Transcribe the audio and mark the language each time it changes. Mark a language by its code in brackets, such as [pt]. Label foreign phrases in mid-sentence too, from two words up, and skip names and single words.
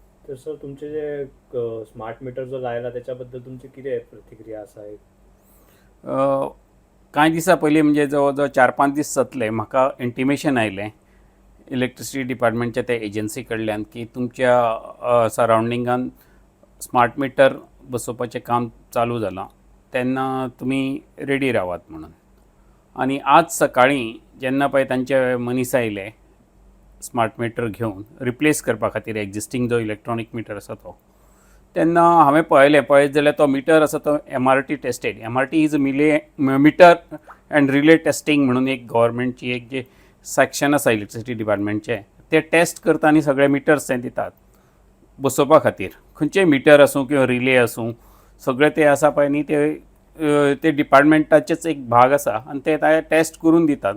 [mr] तर सर तुमचे जे [en] smart meter [mr] जो लायला त्याच्याबद्दल तुमची किती आहे प्रतिक्रिया असा आहे? [kok] कांय दिसा पयलीं म्हणजे जवळ जवळ 4-5 दीस जातले म्हाका इंटिमेशन आयलें इलेक्ट्रिसिटी डिपार्टमेंटच्या त्या एजन्सी कडल्यान की तुमच्या सरावंडिंगान [en] smart meter [kok] बसोवपाचें काम चालू जालां, तेन्ना तुमी रेडी रावात म्हणून. आनी आज सकाळीं जेन्ना पळय तांचे मनीस आयले [en] smart meter [kok] घेवन रिप्लेस करपा खातीर एक्जिस्टींग जो [en] electronic meter [kok] आसा तो, तेन्ना हांवें पळयत जाल्यार तो मिटर आसा तो [en] MRT tested. MRT is meter and relay testing [kok] म्हणून एक गव्हर्मेंटची एक जे सॅक्शन आसा इलेक्ट्रिसिटी डिपार्टमेंटचे, ते टेस्ट करता आनी सगळे मिटर्स ते दितात बसोवपा खातीर. खंयचेय मिटर आसूं किंवा रिले आसूं, सगळे ते आसा पळय न्ही ते डिपार्टमेंटाचेच एक भाग आसा आनी ते टेस्ट करून दितात.